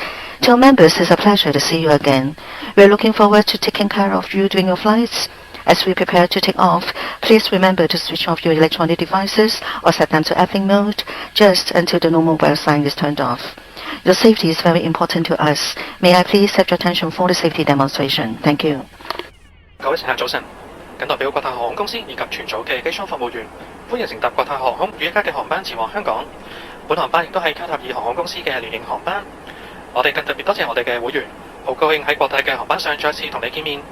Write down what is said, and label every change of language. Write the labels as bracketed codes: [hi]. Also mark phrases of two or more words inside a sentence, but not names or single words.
[en] To our members, it's a pleasure to see you again. We are looking forward to taking care of you during your flights. As we prepare to take off, please remember to switch off your electronic devices or set them to airplane mode just until the normal bell sign is turned off. Your safety is very important to us. May I please have your attention for the safety demonstration? Thank you. [yue] 各位乘客早晨，謹代表國泰航空公司以及全組嘅機艙服務員，歡迎乘搭國泰航空與一家嘅航班前往香港。本航班亦都係卡塔爾航空公司嘅聯營航班。我哋更特別多謝我哋嘅會員，好高興喺國泰嘅航班上再次同你見面。